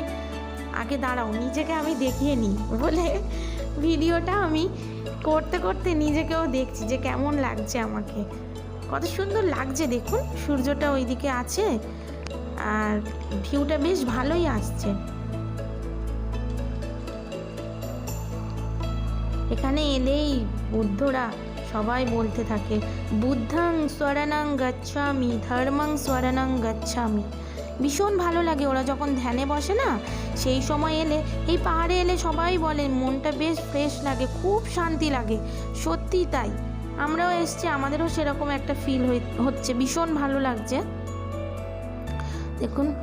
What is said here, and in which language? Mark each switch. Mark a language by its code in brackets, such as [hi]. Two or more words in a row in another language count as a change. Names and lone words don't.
[bn] আগে দাঁড়াও, নিজেকে আমি দেখিয়ে নিই বলে ভিডিওটা আমি করতে করতে নিজেকেও দেখছি যে কেমন লাগছে আমাকে, কত সুন্দর লাগছে। দেখুন সূর্যটা ওইদিকে আছে আর ভিউটা বেশ ভালোই আসছে। এখানে এলেই বুদ্ধরা সবাই বলতে থাকে [pi] বুদ্ধং শরণং গচ্ছামি, ধর্মং শরণং গচ্ছামি। [bn] ভীষণ ভালো লাগে ওরা যখন ধ্যানে বসে না, সেই সময় এলে, এই পাহাড়ে এলে সবাই বলে মনটা বেশ ফ্রেশ লাগে, খুব শান্তি লাগে। সত্যি তাই, আমরাও এসছি, আমাদেরও সেরকম একটা ফিল হচ্ছে, ভীষণ ভালো লাগছে।